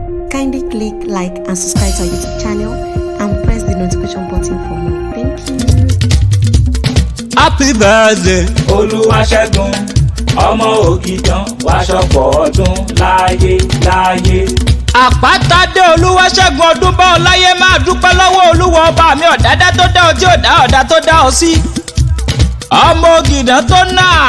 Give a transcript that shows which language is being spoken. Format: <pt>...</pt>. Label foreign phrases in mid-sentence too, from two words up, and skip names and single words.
<en>Kindly click like and subscribe to our YouTube channel and press the notification button for more. Thank you. Happy birthday.</en> <yo>Olúwaṣẹ́gun, ọmọ Ògìdán, wá ṣọ̀pọ̀ ọdún láyé, láyé. Àpáta dé Olúwaṣẹ́gun ọdún bá ọ láyé, máa dúpẹ́ lọ́wọ́ Olúwa ọba mi ọ̀dádá tó dá ọ tí ò dá ọ̀dá tó dá ọ sí. Ọmọ Ògìdán tó nà.</yo>